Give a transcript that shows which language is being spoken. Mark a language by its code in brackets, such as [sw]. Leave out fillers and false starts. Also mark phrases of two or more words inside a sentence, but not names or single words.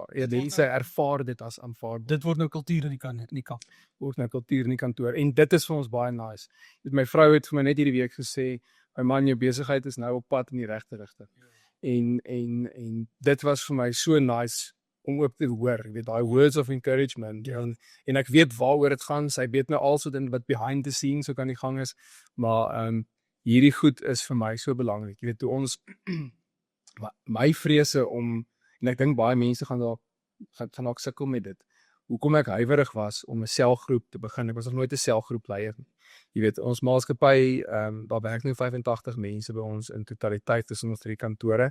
[af] Ja, mense ervaar dit as aanvaarbaar. Dit word nou kultuur in die kamp. Word nou kultuur in die kantoor en dit is vir ons baie nice. My vrou het vir my net hierdie week gesê, my man, jou besigheid is nou op pad in die regte rigting. En dit was vir my so nice om ook te hoor, jy weet, daai [en] words of encouragement, [af] en ek weet waaroor dit gaan, sy weet nou also dan wat [en] behind the scenes [af] so kan die gang is, maar hierdie goed is vir my so belangrik, jy weet, toe ons, my vrese om, en ek dink baie mense gaan dalk sukkel met dit, hoekom ek huiwerig was om 'n selgroep te begin, ek was nog nooit 'n selgroep leier nie. Jy weet, ons maatskappy, daar werk nou 85 mense by ons in totaliteit tussen ons 3 kantore.